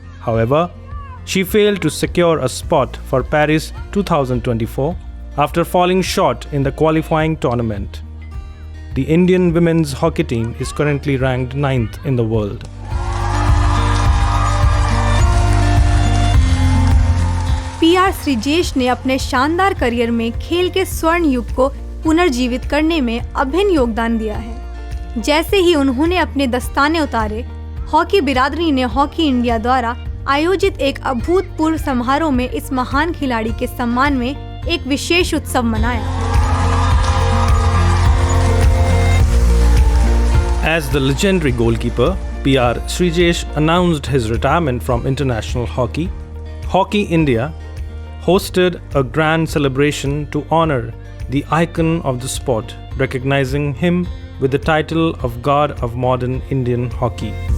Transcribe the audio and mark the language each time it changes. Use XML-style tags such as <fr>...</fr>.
<en>However, she failed to secure a spot for Paris 2024 after falling short in the qualifying tournament. the Indian women's hockey team is currently ranked 9th in the world.</en> <hi>PR Sreejesh ने अपने शानदार career में खेल के स्वर्ण युग को पुनर्जीवित करने में अभिन्न योगदान दिया है। जैसे ही उन्होंने अपने दस्ताने उतारे, हॉकी बिरादरी ने हॉकी इंडिया द्वारा आयोजित एक अभूतपूर्व समारोह में इस महान खिलाड़ी के सम्मान में एक विशेष उत्सव मनाया।</hi> <en>As the legendary goalkeeper, PR Srijesh announced his retirement from international hockey. Hockey India hosted a grand celebration to honor the icon of the sport, recognizing him with the title of God of Modern Indian Hockey.</en>